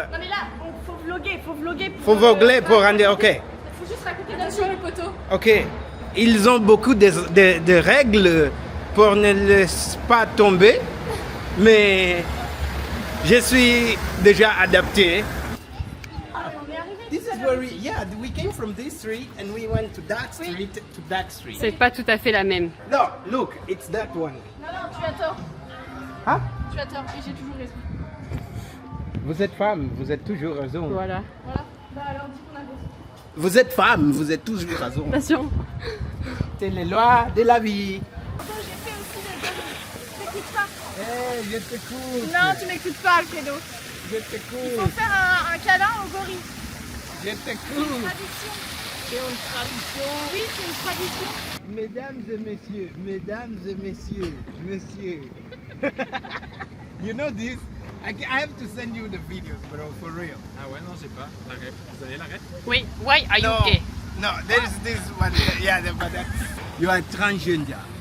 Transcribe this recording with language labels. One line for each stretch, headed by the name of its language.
French: Non mais là, faut vlogger. Faut vlogger pour rendre. Ok. Faut juste raconter bien sur le poteau. Ok. Ils ont beaucoup de règles pour ne laisser pas tomber. Mais je suis déjà adapté.
English: This is where we came from this street and we went to that street to that street.
French: C'est pas tout à fait la même.
English: No, look, it's that one.
French: Non, tu as tort. Hein? Tu as tort et j'ai toujours raison. Vous êtes femme, vous êtes toujours raison. Voilà. Voilà. Bah alors dis qu'on a raison. Vous êtes femme, vous êtes toujours raison. Attention. C'est les lois de la vie. Attends, j'ai fait aussi des conneries. T'écoutes pas. Hey, je t'écoute. Non, tu m'écoutes pas, Alfredo. Je Il faut t'écoute. faire un câlin au gorille. Je t'écoute. Tradition. C'est une tradition. Oui, c'est une tradition. Mesdames et messieurs, messieurs.
English: You know this? I have to send you the videos, bro, for real.
French: Ah ouais, non, j'ai pas. La ref. Vous avez la ref?
English: Oui, why are you No, gay? no, there is this one. Yeah, but that, you are transgender.